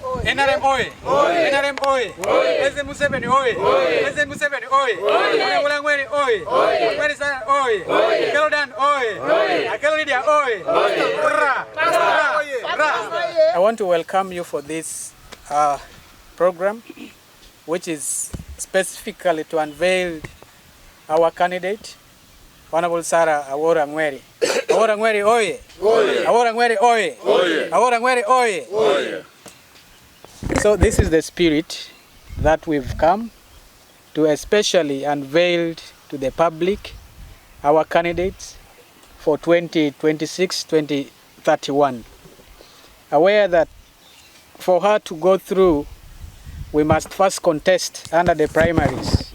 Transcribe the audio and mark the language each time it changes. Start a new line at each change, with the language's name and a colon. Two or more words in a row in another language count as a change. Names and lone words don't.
English: NRM oye! NRM oye! President Museveni oye! President Museveni oye! Honorable Ngweri oye! Ngweri Sana oye! Akelo Dan oye! Akelo Lydia oye! I want to welcome you for this program, which is specifically to unveil our candidate, Honorable Sarah Awora Ngweri. Awora Ngweri oye! Awora Ngweri oye! Awora Ngweri oye! So this is the spirit that we've come to especially unveil to the public our candidates for 2026-2031. Aware that for her to go through, we must first contest under the primaries.